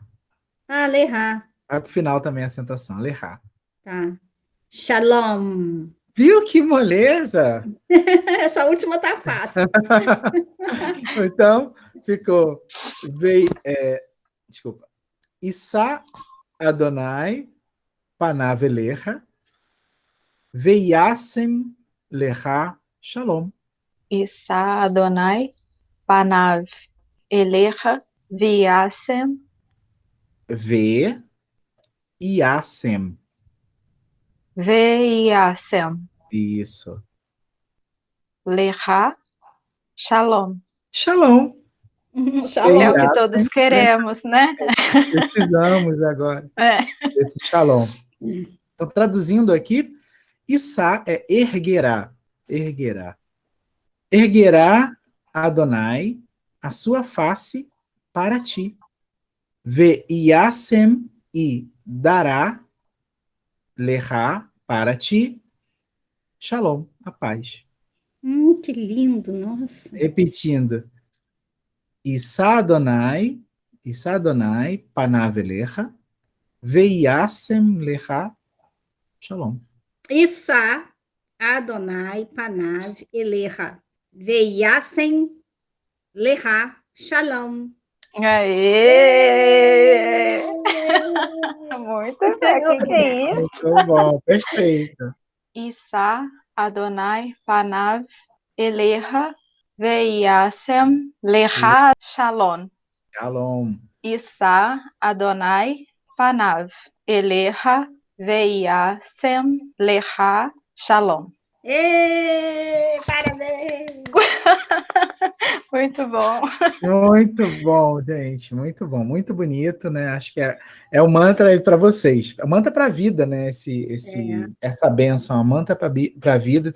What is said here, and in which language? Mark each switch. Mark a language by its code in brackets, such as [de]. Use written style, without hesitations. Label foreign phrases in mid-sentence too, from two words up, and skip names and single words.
[he] Leha. [pt] Aí pro final também a acentuação. [he] Leha. [pt] Tá. Shalom. Viu que moleza? Essa última tá fácil. Então, ficou. Desculpa. [he] ישא אדני פניו אליך, וישם לך שלום. ישא אדני פניו אליך וישם Veiasem. [pt] Isso. [he] לך שלום. Shalom. Shalom. [pt] É o que todos queremos, né? Precisamos agora desse shalom. Então, traduzindo aqui, Issa é erguerá. Erguerá. Erguerá Adonai a sua face para ti. Veiasem e dará lecha para ti. Shalom, a paz. Que lindo, nossa. Repetindo. [he] ישא אדני פניו אליך, וישם לך שלום. ישא אדני פניו אליך, וישם לך שלום. [pt] Aê! Muito bem, o que é isso? Muito bom, perfeito. [he] ישא אדני פניו אליך וישם לך שלום. Shalom. ישא אדני פניו אליך וישם לך שלום. [pt] Parabéns! Muito bom. Muito bom, gente. Muito bom, muito bonito, né? Acho que é o mantra aí para vocês. É o mantra para a vida, né? Essa bênção, a mantra para a vida.